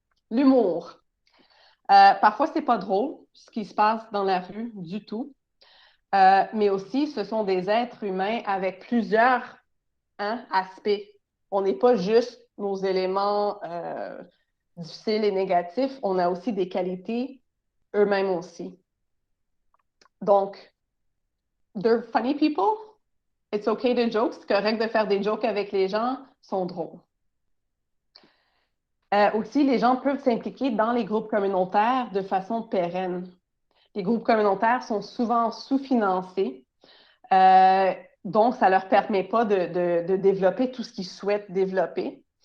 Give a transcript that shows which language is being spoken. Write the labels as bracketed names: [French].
[French] L'humour. Parfois, ce n'est pas drôle ce qui se passe dans la rue du tout. Mais aussi, ce sont des êtres humains avec plusieurs aspects. On n'est pas juste nos éléments difficiles et négatifs, on a aussi des qualités eux-mêmes aussi. [English] Donc, they're funny people. It's okay to joke. [French] C'est correct de faire des jokes avec les gens, sont drôles. Aussi, les gens peuvent s'impliquer dans les groupes communautaires de façon pérenne. Les groupes communautaires sont souvent sous-financés. Donc, ça ne leur permet pas de développer tout ce qu'ils souhaitent développer.